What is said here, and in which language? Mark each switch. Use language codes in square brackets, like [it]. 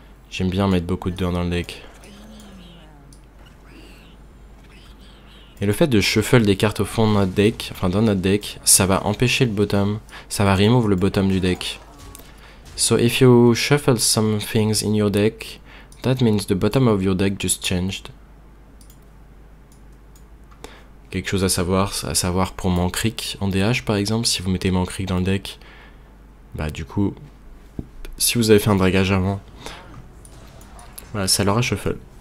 [fr] J'aime bien mettre beaucoup de 2 dans le deck. Et le fait de shuffle des cartes au fond de notre deck, enfin dans notre deck, ça va empêcher le bottom, ça va remove le bottom du deck. [en] So if you shuffle some things in your deck, that means the bottom of your deck just changed. [fr] Quelque chose à savoir pour Mankrik en DH par exemple, si vous mettez Mankrik dans le deck, bah du coup, si vous avez fait un dragage avant, voilà, ça l'aura shuffle.